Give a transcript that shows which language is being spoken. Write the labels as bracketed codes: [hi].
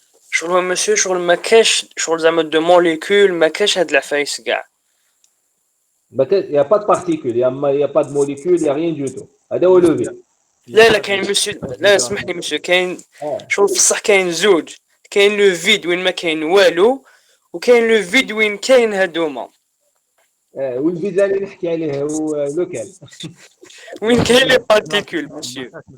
[ar] شغل مسيو شغل ما كاش شغل زعما [fr] دو موليكول [ar] ما كاش هاد العفايس كاع. [fr] Il n'y a pas de particules, il n'y a pas de molécules, il n'y a rien du tout. [ar] هذا هو [fr] le vide. [ar] لا كاين مسيو لا اسمح لي مسيو كاين شغل في الصح كاين زوج كاين [fr] لو فيد [ar] وين ما كاين والو وكاين لو فيد وين كاين هادوما. والفيد اللي نحكي عليه هو لوكال. وين كاين [fr] لي بارتيكول مسيو.